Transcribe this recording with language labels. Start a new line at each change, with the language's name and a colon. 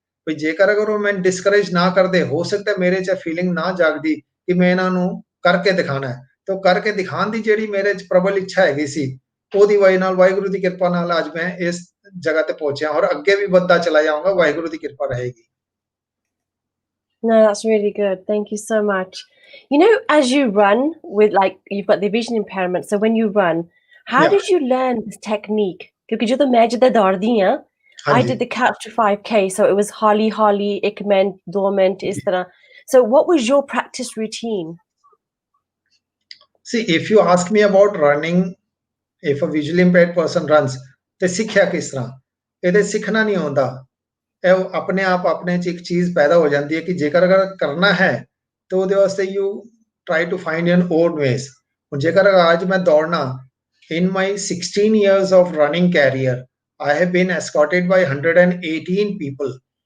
Punjabi: ਵੀ ਜੇਕਰ ਅਗਰ ਉਹ ਮੈਨੂੰ ਡਿਸਕਰੇਜ ਨਾ ਕਰਦੇ ਹੋ ਸਕਦਾ ਮੇਰੇ 'ਚ ਫੀਲਿੰਗ ਨਾ ਜਾਗਦੀ ਕਿ ਮੈਂ ਇਹਨਾਂ ਨੂੰ ਕਰਕੇ ਦਿਖਾਣਾ ਹੈ ਤੇ ਉਹ ਕਰਕੇ ਦਿਖਾਉਣ ਦੀ ਜਿਹੜੀ ਮੇਰੇ 'ਚ ਪ੍ਰਬਲ ਇੱਛਾ ਹੈਗੀ ਸੀ ਉਹਦੀ ਵਜ੍ਹਾ ਨਾਲ ਵਾਹਿਗੁਰੂ ਦੀ ਕਿਰਪਾ ਨਾਲ ਅੱਜ ਮੈਂ ਇਸ ਜਗ੍ਹਾ ਤੇ ਪਹੁੰਚਿਆ ਔਰ ਅੱਗੇ ਵੀ ਵੱਧਦਾ ਚਲਾ ਜਾਊਂਗਾ ਵਾਹਿਗੁਰੂ ਦੀ ਕਿਰਪਾ ਰਹੇਗੀ
English: No, that's really good. Thank you so much. You know, as you run with you've got the vision impairment, so when you run, how Yeah. did you learn this technique?
Punjabi: Because ਜਦੋਂ ਮੈਂ ਜਿੱਦਾਂ ਦੌੜਦੀ ਹਾਂ,
English: I
Punjabi: ਹਾਂਜੀ
English: did the Couch to 5K, so it was holi, 1 minute, 2 minute,
Punjabi: ਇਸ ਤਰ੍ਹਾਂ.
English: So what was your practice routine? See, if you ask me about running, if a visually impaired person runs,
Punjabi: ਤੇ ਸਿੱਖਿਆ ਕਿਸ ਤਰ੍ਹਾਂ ਇਹਦੇ ਸਿੱਖਣਾ ਨਹੀਂ ਆਉਂਦਾ ਇਹ ਆਪਣੇ ਆਪ ਆਪਣੇ 'ਚ ਇੱਕ ਚੀਜ਼ ਪੈਦਾ ਹੋ ਜਾਂਦੀ ਹੈ ਕਿ ਜੇਕਰ ਅਗਰ ਕਰਨਾ ਹੈ ਤਾਂ ਉਹਦੇ ਵਾਸਤੇ
English: you try to find your own ways
Punjabi: ਹੁਣ ਜੇਕਰ ਅੱਜ ਮੈਂ ਦੌੜਨਾ
English: in my 16 years of running career I have been escorted by 118 people